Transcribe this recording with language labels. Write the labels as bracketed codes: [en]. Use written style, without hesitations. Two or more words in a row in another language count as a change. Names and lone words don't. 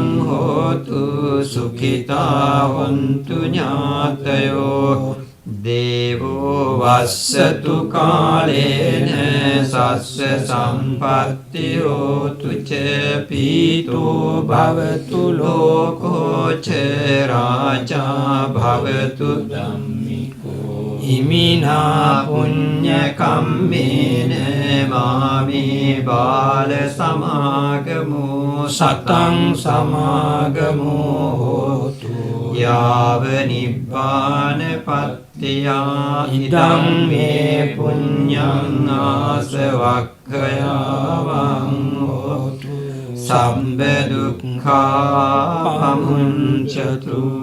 [pi] හෝතු සුඛිතා හොන්තු ඥාතයෝ දේවෝ වස්සතු කාලේන සස්ස සම්පත්ති හෝතු ච පීතෝ භවතු ලෝකෝ ච රාජා භවතු ධම්මිකෝ ඉමිනා පුඤ්ඤ කම්මේන මාමේ බාල සමාගමෝ සතං සමාගමෝ හෝතු යාව නිබ්බාන පත්තියා ඉදං මේ පුඤ්ඤං ආසවක්ඛයාවං හෝතු සම්බ දුක්ඛා පමුඤ්චතු.